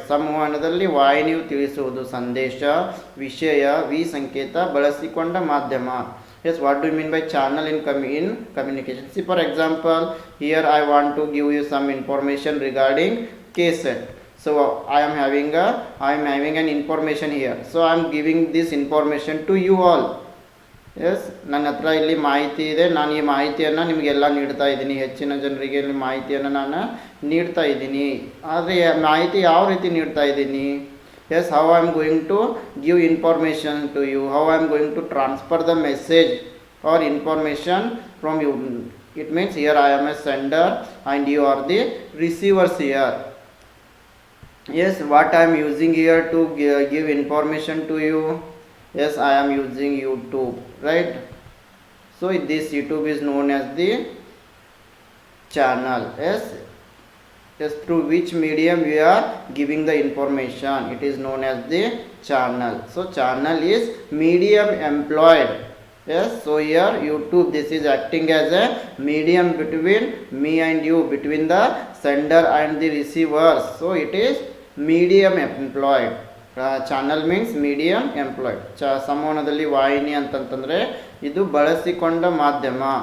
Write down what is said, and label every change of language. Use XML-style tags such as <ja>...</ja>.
<kn>ಸಂವಹನದಲ್ಲಿ ವಾಹಿನಿಯು ತಿಳಿಸುವುದು ಸಂದೇಶ, ವಿಷಯ, ವಿ ಸಂಕೇತ ಬಳಸಿಕೊಂಡ ಮಾಧ್ಯಮ.</kn> <en>Yes, what do you mean by channel in communication? See, for example, here I want to give you some information regarding cassette. So I am having an information here. So I am giving this information to you all.</en> <kn>S ನನ್ನ ಹತ್ರ ಇಲ್ಲಿ ಮಾಹಿತಿ ಇದೆ, ನಾನು ಈ ಮಾಹಿತಿಯನ್ನು ನಿಮಗೆಲ್ಲ ನೀಡ್ತಾ ಇದ್ದೀನಿ, ಹೆಚ್ಚಿನ ಜನರಿಗೆ ಇಲ್ಲಿ ಮಾಹಿತಿಯನ್ನು ನಾನು ನೀಡ್ತಾ ಇದ್ದೀನಿ. ಆದರೆ ಮಾಹಿತಿ ಯಾವ ರೀತಿ ನೀಡ್ತಾ ಇದ್ದೀನಿ?</kn> <en>Yes, how I am going to give information to you, how I am going to transfer the message or information from you. It means here I am a sender and you are the receivers here. Yes, what I am using here to give information to you? Yes, I am using YouTube, right? So this YouTube is known as the channel. Yes, yes, through which medium we are giving the information, it is known as the channel. So channel is medium employed. Yes, so here YouTube, this is acting as a medium between me and you, between the sender and the receivers. So it is medium employed. Channel means medium employed.</en> <kn>ಸಂವಹನದಲ್ಲಿ ವಾಹಿನಿ ಅಂತಂತಂದರೆ ಇದು ಬಳಸಿಕೊಂಡ ಮಾಧ್ಯಮ.</kn>